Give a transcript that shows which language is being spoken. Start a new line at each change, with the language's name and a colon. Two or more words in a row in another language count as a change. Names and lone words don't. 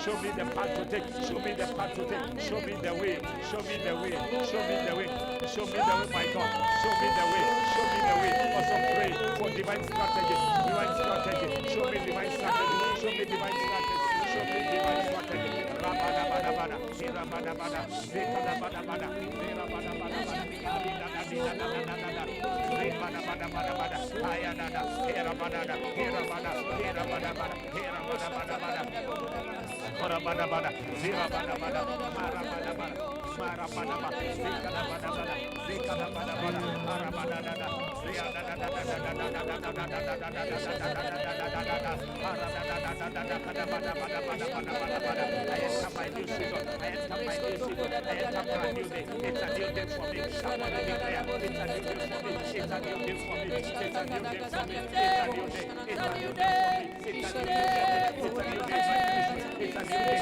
English: Show me the path to take. Show me the path to take. Show me the way. Show me the way. Show me the way. Show me the way, my God. Show me the way. Show me the way. Also pray for divine strategy. Divine strategy. Show me divine strategy. Show me divine strategy. Show me divine strategy. Rabada bada bada. Zira bada bada. Zikada bada bada. Zira bada bada bada. Adida da da da da da. Zira bada bada bada bada. Aya da da. Hera bada da. Hera bada. Hera bada bada. Hera bada bada bada. Hora bada bada. Zira bada bada. Mara bada bada. Mara bada bada. Zikada bada bada. Zikada bada bada. Mara bada da da. Zira da da da da da da da da da da da da da da da da. Mara da da da da da da kada bada bada bada bada bada bada. I enter my new season. I enter my new season. I enter brand new day. It's a new day for me. Somebody declare. It's a new day for me. It's a new day for me. It's a new day for me. It's a new day. It's a new day for me. It's a new day. It's a new day for me. It's a new day.